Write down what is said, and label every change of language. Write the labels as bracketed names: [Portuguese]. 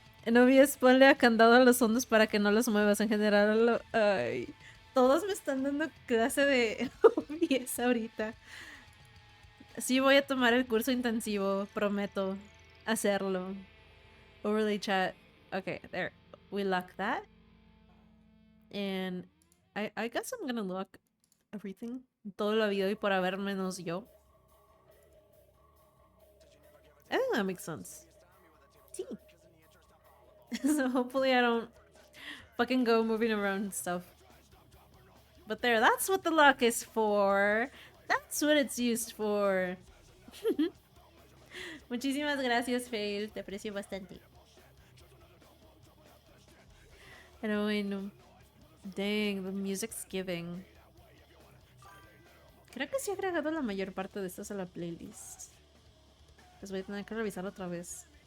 [Spanish] No olvides ponle a candado a los fondos para que no los muevas en general. Ay, todos me están dando clase de OBS ahorita. Sí voy a tomar el curso intensivo, prometo hacerlo. [English] Overlay chat. Okay, there. We lock that. And I guess I'm gonna lock everything. [Spanish] Todo lo habido y por haber menos yo. [English] I think that makes sense. Sí. So hopefully I don't fucking go moving around and stuff. But there, that's what the lock is for. That's what it's used for. [Spanish] Muchísimas gracias, Fail. Te aprecio bastante. Pero bueno. [English] Dang, the music's giving. [Spanish] Creo que sí he agregado la mayor parte de estas a la playlist. Pues voy a tener que revisar otra vez.